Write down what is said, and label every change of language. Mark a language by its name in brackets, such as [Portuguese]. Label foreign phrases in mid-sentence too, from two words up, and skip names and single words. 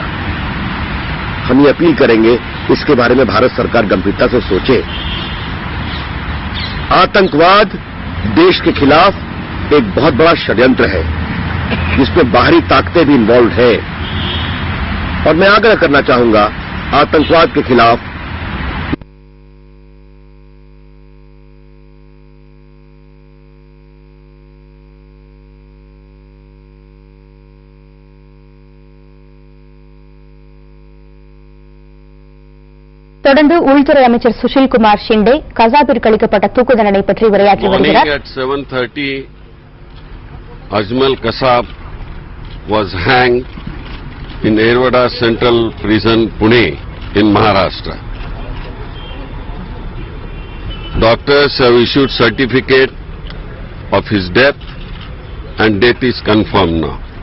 [Hindi] हम ये अपील करेंगे, इसके बारे में भारत सरकार गंभीरता से सोचे। आतंकवाद देश के खिलाफ एक बहुत बड़ा षड्यंत्र है, जिसमें बाहरी ताकतें भी इन्वॉल्व है, और मैं आग्रह करना चाहूंगा आतंकवाद के खिलाफ [Tamil] தொடர்ந்து உள்துறை அமைச்சர் சுஷில் குமார் ஷிண்டே கசாபிற்கு அளிக்கப்பட்ட தூக்கு தண்டனை பற்றி உரையாற்றி வருகிறார். [English] At 7:30, Ajmal Kasab was hanged in Erwada Central Prison, Pune, in Maharashtra. Doctors have issued certificate of his death, and death is confirmed now.